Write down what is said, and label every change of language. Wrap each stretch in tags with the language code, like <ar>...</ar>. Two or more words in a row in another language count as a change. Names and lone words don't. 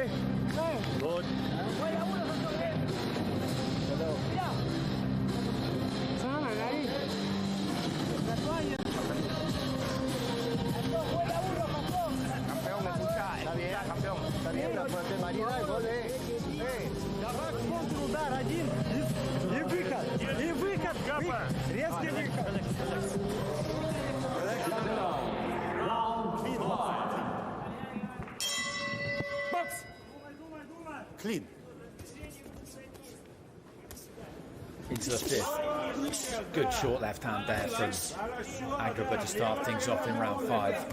<es>Good. Está bien, la variedad, gol,</es> <ru>Давай контрудар один и выход, резкий выход.</ru> <en>Clean. Into the 5th. Good short left hand there from Agrba to start things off in round 5.</en>